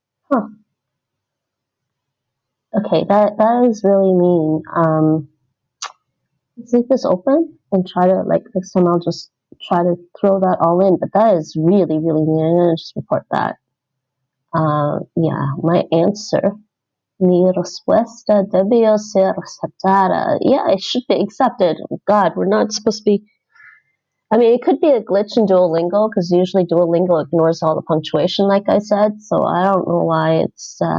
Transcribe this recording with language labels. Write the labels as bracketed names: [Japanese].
[English] Huh. Okay, that is really mean. Let's leave this open and try to, next time I'll just try to throw that all in, but that is really, really mean. I'm going to just report that. Yeah, my answer. [Spanish] Mi respuesta debió ser aceptada. [English] Yeah, it should be accepted. Oh, God, we're not supposed to be. I mean, it could be a glitch in Duolingo, because usually Duolingo ignores all the punctuation, like I said, so I don't know why it's